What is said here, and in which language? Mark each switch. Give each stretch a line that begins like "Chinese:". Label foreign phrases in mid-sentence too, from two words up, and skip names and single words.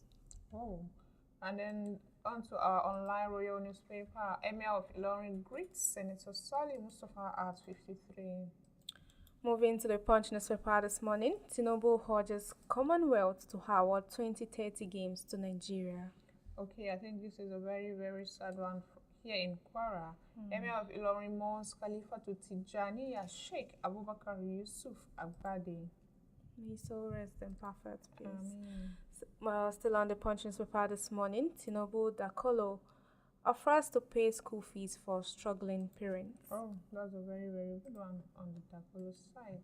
English: Oh, and then on to our online royal newspaper, Emir of Ilorin greets Senator Sali Mustafa at 53. Moving to the Punch newspaper this morning, Tinubu urges Commonwealth to award 2030 games to Nigeria. Okay, I think this is a very sad one here in Kwara. Emir of Ilorin mourns Khalifa to Tijaniya Sheikh Abubakar Yusuf Agbade. May so rest in perfect peace. Still on the Punch newspaper this morning, Tinubu Dakolo offers to pay school fees for struggling parents. Oh, that's a very good one on the Dakolo side.